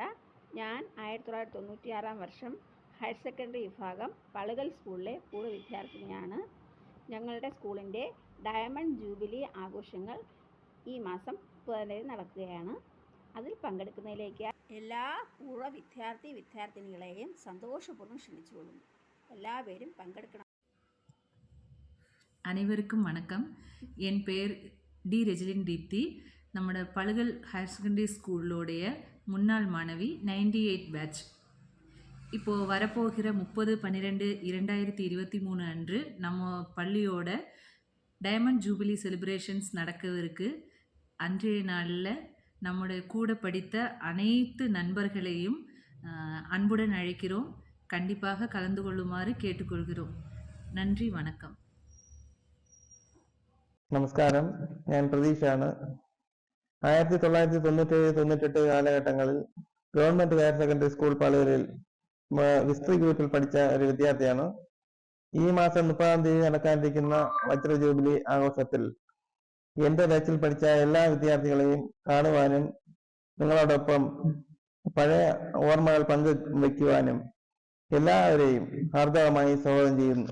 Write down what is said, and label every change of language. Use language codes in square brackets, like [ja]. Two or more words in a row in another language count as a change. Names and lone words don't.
[ml] ഞാൻ 1996 വർഷം [en] higher secondary [ml] വിഭാഗം പളുകൽ സ്കൂളിലെ പൂർവ്വ വിദ്യാർത്ഥിനിയാണ്. ഞങ്ങളുടെ സ്കൂളിൻ്റെ [en] diamond jubilee [ml] ആഘോഷങ്ങൾ ഈ മാസം 30 നടക്കുകയാണ്. അതിൽ പങ്കെടുക്കുന്നതിലേക്ക് എല്ലാ പൂർവ്വ വിദ്യാർത്ഥിനികളെയും സന്തോഷപൂർവ്വം ക്ഷണിച്ചുകൊള്ളുന്നു. [ta] எல்லாரும் பங்கெடுக்கணும். அனைவருக்கும் வணக்கம். என் பேர் டி ரெஜிலின் தீப்தி. நம்ம பளுகல் ஹையர் செகண்டரி ஸ்கூலோடைய முன்னாள் மாணவி, 98 பேட்ச். இப்போது வரப்போகிற 30/12/2023 அன்று நம்ம பள்ளியோட [en] diamond jubilee celebrations [ta] நடக்கவிருக்கு. அன்றைய நாளில் நம்முடைய கூட படித்த அனைத்து நண்பர்களையும் அன்புடன் அழைக்கிறோம். கண்டிப்பாக கலந்து கொள்ளுமாறு கேட்டுக்கொள்கிறோம். நன்றி, வணக்கம். [ml] നമസ്കാരം. ഞാൻ പ്രതീക്ഷാണ്. 1997-98 കാലഘട്ടങ്ങളിൽ ഗവൺമെന്റ് ഹയർ സെക്കൻഡറി സ്കൂൾ പളുകലിൽ ഹിസ്റ്ററി ഗ്രൂപ്പിൽ പഠിച്ച ഒരു വിദ്യാർത്ഥിയാണ്. ഈ മാസം 30-ാം തീയതി നടക്കാനിരിക്കുന്ന വജ്ര ജൂബിലി ആഘോഷത്തിൽ എന്റെ ബാച്ചിൽ പഠിച്ച എല്ലാ വിദ്യാർത്ഥികളെയും കാണുവാനും നിങ്ങളോടൊപ്പം പഴയ ഓർമ്മകൾ പങ്കുവയ്ക്കുവാനും എല്ലാവരെയും ഹാർദവമായി സ്വാഗതം ചെയ്യുന്നു.